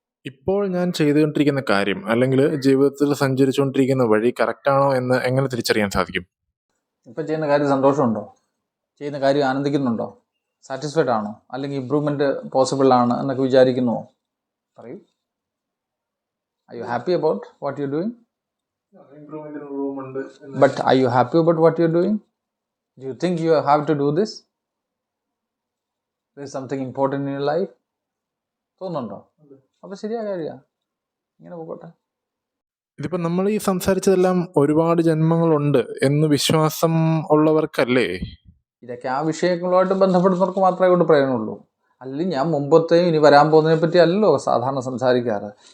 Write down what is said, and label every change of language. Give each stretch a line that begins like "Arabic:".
Malayalam: ഇപ്പോൾ ഞാൻ ചെയ്തുകൊണ്ടിരിക്കുന്ന കാര്യം അല്ലെങ്കിൽ ജീവിതത്തിൽ സഞ്ചരിച്ചുകൊണ്ടിരിക്കുന്ന വഴി കറക്റ്റാണോ എന്ന് എങ്ങനെ തിരിച്ചറിയാൻ സാധിക്കും? ഇപ്പം ചെയ്യുന്ന കാര്യം സന്തോഷമുണ്ടോ? ചെയ്യുന്ന കാര്യം ആനന്ദിക്കുന്നുണ്ടോ? സാറ്റിസ്ഫൈഡ് ആണോ? അല്ലെങ്കിൽ ഇമ്പ്രൂവ്മെൻറ്റ് പോസിബിൾ ആണ് എന്നൊക്കെ വിചാരിക്കുന്നുവോ? പറയൂ.
English: Are you happy about what you're doing? But are you happy about what you're doing? Do you think you have to do this? There is something important in your life?
Malayalam: തോന്നുന്നുണ്ടോ? അപ്പോൾ ശരിയായ കാര്യമാണ്, ഇങ്ങനെ പോകട്ടെ. ഇതിപ്പോൾ നമ്മൾ ഈ സംസാരിച്ചതെല്ലാം ഒരുപാട് ജന്മങ്ങളുണ്ട് എന്ന് വിശ്വാസം ഉള്ളവർക്കല്ലേ? ഇതൊക്കെ ആ വിഷയങ്ങളുമായിട്ട് ബന്ധപ്പെടുന്നവർക്ക് മാത്രമേ കൊണ്ട് പ്രയോജനമുള്ളൂ. അല്ലെങ്കിൽ ഞാൻ മുമ്പത്തെയും ഇനി വരാൻ പോകുന്നതിനെ പറ്റി അല്ലല്ലോ സാധാരണ സംസാരിക്കാറ്.